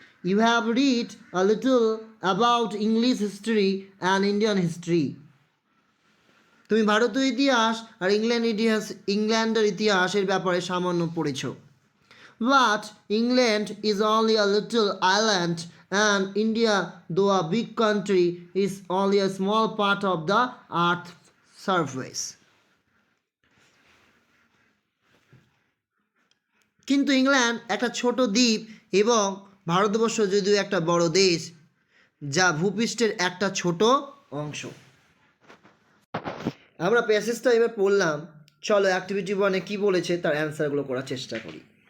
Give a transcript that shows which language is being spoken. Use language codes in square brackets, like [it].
[en] You have read a little about English history and Indian history. [bn] তুমি ভারতীয় ইতিহাস আর ইংল্যান্ডের ইতিহাসের ব্যাপারে সামান্য পড়েছ। [en] But England is only a little island and India, though a big country, is only a small part of the earth's surface. [bn] কিন্তু England একটা ছোট দ্বীপ এবং ভারতবর্ষ যদিও একটা বড় দেশ, যা ভূপৃষ্ঠের একটা ছোট অংশ। আমরা প্যাসেজটা এবার পড়লাম, চলো অ্যাক্টিভিটি 1-এ কী বলেছে তার অ্যান্সারগুলো করার চেষ্টা করি।